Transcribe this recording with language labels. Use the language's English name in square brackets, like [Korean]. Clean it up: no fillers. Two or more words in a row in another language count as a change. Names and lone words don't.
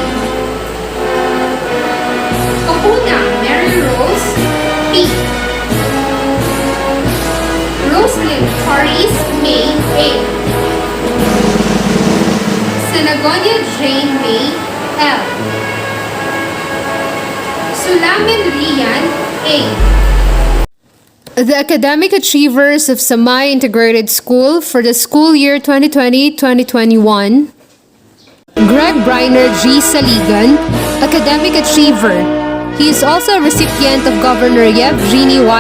[English] Kapuna Mary Rose P. Roslyn Paris May A. Senagonia Jane May L. Sulamin Rian A. The academic achievers of Samay Integrated School for the school year 2020-2021. Greg Briner G. Saligan, academic achiever. He is also a recipient of Governor Yevgeny Y.